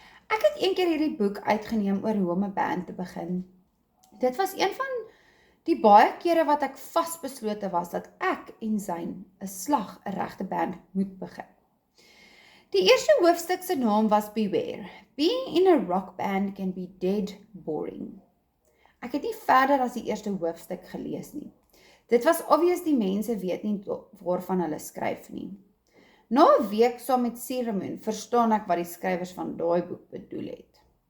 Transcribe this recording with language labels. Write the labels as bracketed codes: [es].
[af] Ek het een keer hierdie boek uitgeneem oor hoe om 'n band te begin. Dit was een van die baie kere wat ek vasbeslote was dat ek en Zayn 'n slag 'n regte band moet begin. Die eerste hoofstuk se naam was Beware. [en] Being in a rock band can be dead boring. [af] Ek het nie verder as die eerste hoofstuk gelees nie. Dit was obvious die mense weet nie waarvan hulle skryf nie. Na 'n week saam met Cinnamon verstaan ek wat die skrywers van daai boek bedoel het.